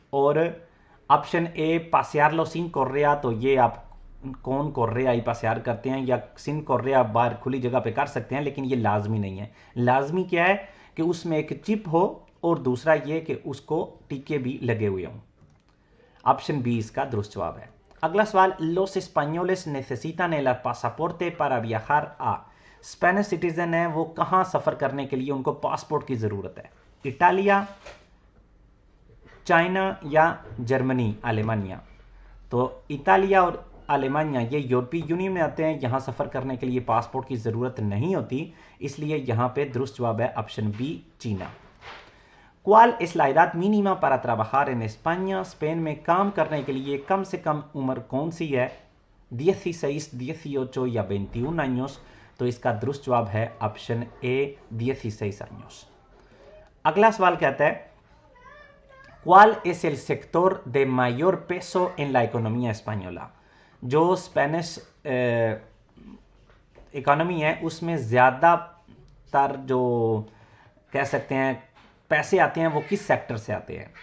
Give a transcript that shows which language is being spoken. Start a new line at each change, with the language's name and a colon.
Hindi: और option A,
Spanish: पासियारलो सिन कोर्रिया,
Hindi: तो ये आप कौन कोर्रिया ही पासियार करते हैं या सिन कोर्रिया बाहर खुली जगह पे कर सकते हैं, लेकिन ये लाजमी नहीं है। लाजमी क्या है कि उसमें एक चिप हो और दूसरा ये कि उसको टीके भी लगे हुए हों। ऑप्शन बी इसका दुरुस्त जवाब है। अगला सवाल,
Spanish: los españoles necesitan el pasaporte para viajar a।
Hindi: Spanish citizen है, वो कहाँ सफर करने के लिए उनको पासपोर्ट की जरूरत है? इटालिया, चाइना या जर्मनी, अलेमानिया? तो इटालिया और अलेमानिया ये यूरोपीय यूनियन में आते हैं, यहाँ सफ़र करने के लिए पासपोर्ट की ज़रूरत नहीं होती, इसलिए यहाँ पे दुरुस्त जवाब है ऑप्शन बी, चीना।
Spanish: ¿Cuál es la edad mínima para trabajar en España?
Hindi: Spain में काम करने के लिए कम से कम उम्र कौन सी है?
Spanish: 16, 18 या 21 años?
Hindi: तो इसका दुरुस्त जवाब है ऑप्शन ए,
Spanish: 16 años।
Hindi: अगला सवाल कहता है,
Spanish: ¿Cuál es el sector de mayor peso en la economía española?
Hindi: जो स्पेनिश इकोनॉमी है उसमें ज़्यादातर जो कह सकते हैं पैसे आते हैं वो किस सेक्टर से आते हैं?